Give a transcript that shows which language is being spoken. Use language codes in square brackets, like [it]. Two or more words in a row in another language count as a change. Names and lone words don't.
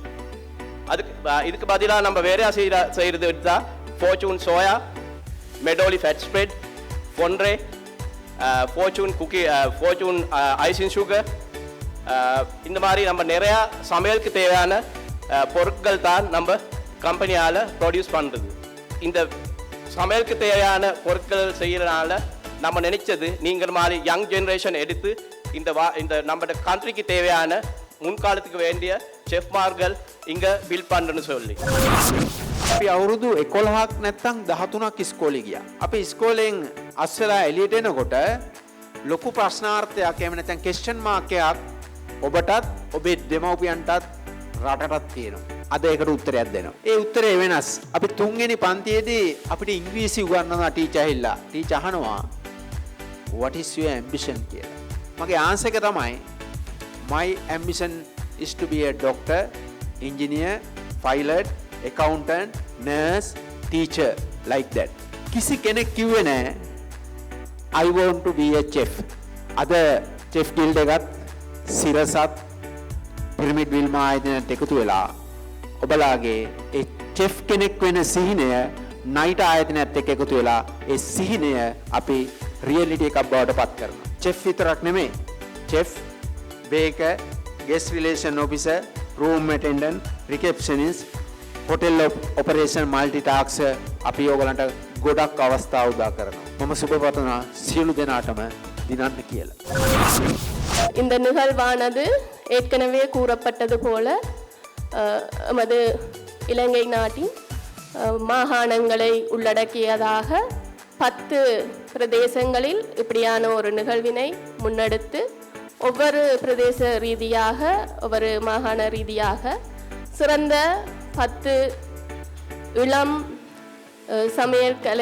[ta] இதுக்கு பதிலாக நம்ம வேற செய்கிறது தான் ஃபார்ச்சூன் சோயா, மெடோலி ஃபேட் ஸ்ப்ரெட், பொன்ரே, ஃபார்ச்சூன் ஃபார்ச்சூன் [en] icing sugar, [ta] இந்த மாதிரி நம்ம நிறையா சமையலுக்கு தேவையான பொருட்கள் தான் நம்ம கம்பெனியால் ப்ரொடியூஸ் பண்ணுறது. இந்த சமையலுக்கு தேவையான பொருட்கள் செய்யறதுனால நம்ம நினைச்சது நீங்கள் மாதிரி [en] young generation [ta] எடுத்து இந்த நம்ம கண்ட்ரிக்கு தேவையான முன்காலத்துக்கு வேண்டிய செஃப்மார்கள் இங்கே பில்ட் பண்ணுன்னு சொல்லி. [si] අපි අවුරුදු 11ක් නැත්තම් 13ක් ඉස්කෝලේ ගියා. අපි ඉස්කෝලෙන් අස්සලා එළියට එනකොට ලොකු ප්‍රශ්නාර්ථයක් එහෙම නැත්නම් [en] question mark [si] එකක් ඔබටත් ඔබේ දෙමව්පියන්ටත් රටටත් තියෙනවා. අද ඒකට උත්තරයක් දෙනවා. ඒ උත්තරේ වෙනස්. අපි තුන්වෙනි පන්තියේදී අපිට ඉංග්‍රීසි උගන්වනවා ටීචර් ඇහිලා. ටීචර් අහනවා [en] what is your ambition [si] කියලා. මගේ ආන්සර් එක තමයි [en] my ambition is to be a doctor, engineer, pilot, accountant, nurse, teacher, like that. [si] කිසි කෙනෙක් කිව්වේ නැහැ [en] I want to be a chef. [si] අද [en] chef guild [si] එකත් සිරසත් පිරමිඩ් විල්මා ආයතනයට එකතු වෙලා ඔබලාගේ ඒ චෙෆ් කෙනෙක් වෙන සිහිනය නයිට ආයතනයත් එක්ක එකතු වෙලා ඒ සිහිනය අපි රියැලිටි එකක් බවට පත් කරනවා. චෙෆ් විතරක් නෙමෙයි. [en] chef, baker, guest relation officer, room attendant, receptionist, hotel operation multi task [si] අපි ඕගලන්ට ගොඩක් අවස්ථා උදා කරනවා. මම සුබ පතනවා සියලු දෙනාටම දිනන්න කියලා. [ta] இந்த நிகழ்வானது ஏற்கனவே கூறப்பட்டது போல நமது இலங்கை நாட்டின் மாகாணங்களை உள்ளடக்கியதாக 10 பிரதேசங்களில் இப்படியான ஒரு நிகழ்வினை முன்னெடுத்து ஒவ்வொரு பிரதேச ரீதியாக ஒவ்வொரு மாகாண ரீதியாக சிறந்த 10 இளம் சமையல்